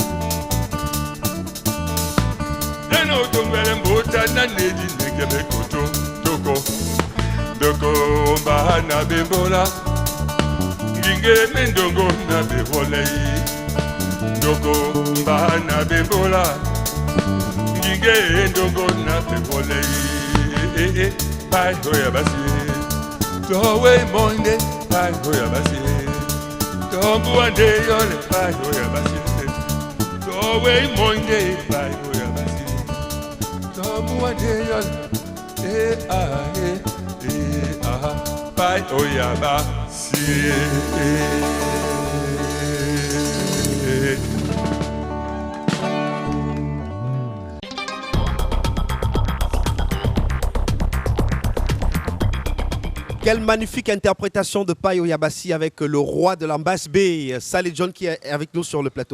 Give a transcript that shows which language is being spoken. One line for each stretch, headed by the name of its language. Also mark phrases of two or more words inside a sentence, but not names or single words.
Lingala: Neno tongwele mbota na neji negebe koto, toko. Doko mba na bembola, nginge mendongo na bebole. Doko mba na bembola, nginge ndongo na bebole. Pai hoya basi, towe monde, pai hoya basi. Tombu ande yole pai oya basi. Towe monde pai oya basi. Tombu ande yole pai oya basi.
French: Quelle magnifique interprétation de Pai Oyabasi avec le roi de l'Ambass B, Saleh John, qui est avec nous sur le plateau.